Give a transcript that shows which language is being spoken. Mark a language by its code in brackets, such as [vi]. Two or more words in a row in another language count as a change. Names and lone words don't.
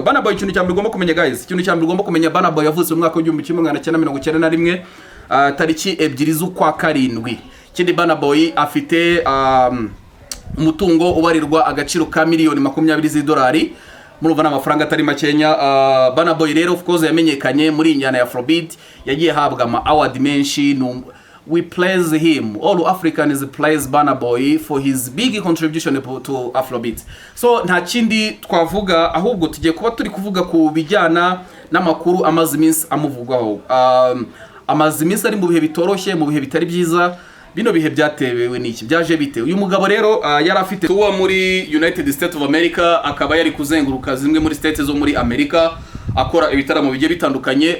[rw] Burna Boy, ikintu cyambere ugomba kumenya guys, ikintu cyambere ugomba kumenya, Burna Boy yavutse mu mwaka wa 1991 tariki 2 z'ukwa karindwi. Ikindi Burna Boy afite umutungo ubarirwa agaciro ka miliyoni 20 z'idolari, murumva n'amafaranga atari makenya. Burna Boy rero [en] of course [rw] yamenyekanye muri injyana ya Afrobeat, yagiye habwa ama award menshi. [en] We praise him, all Africans praise Burna Boy for his big contribution to Afrobeat. [rw] So nta kindi twavuga, ahubwo tugiye kuba turi kuvuga ku bijyana n'amakuru amaze iminsi amuvugwaho. Amaze iminsi ari mu bihe bitoroshye, mu bihe bitari byiza. Bino bihe byatewe n'iki, byaje bite? Uyu mugabo rero yari afite tour muri United States of America, akaba yari kuzenguruka zimwe muri states zo muri America akora ibitaramo bigiye bitandukanye.